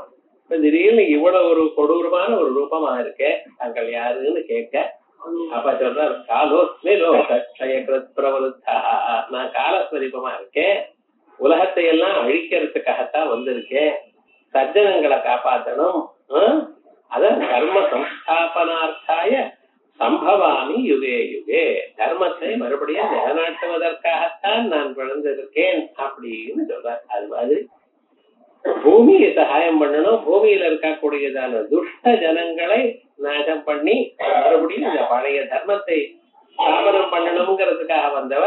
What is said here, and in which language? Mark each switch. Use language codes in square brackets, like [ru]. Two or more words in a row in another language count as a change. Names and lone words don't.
[ta] இப்ப திடீர்னு இவ்வளவு ஒரு கொடூரமான ஒரு ரூபமா இருக்கே, தாங்கள் யாருன்னு கேட்க, அப்ப சொல்றார், [sa] कालोऽस्मि लोकक्षयकृत् प्रवृद्धः, [ta] நான் காலஸ்வரூபமா இருக்கேன், உலகத்தை எல்லாம் அழிக்கிறதுக்காகத்தான் வந்திருக்கேன், சஜ்ஜனங்களை காப்பாற்றணும், அதான் [sa] कर्म संस्थापनार्थाय सम्भवामि युगे युगे, [ta] தர்மத்தை மறுபடியும் நிலநாட்டுவதற்காகத்தான் நான் பிறந்திருக்கேன் அப்படின்னு சொல்றார். அது மாதிரி பூமியை சகாயம் பண்ணணும், பூமியில இருக்கக்கூடியதான துஷ்ட ஜனங்களை நாசம் பண்ணி மறுபடியும் இந்த பழைய தர்மத்தை ஸ்தாபனம் பண்ணணுங்கிறதுக்காக வந்தவர்.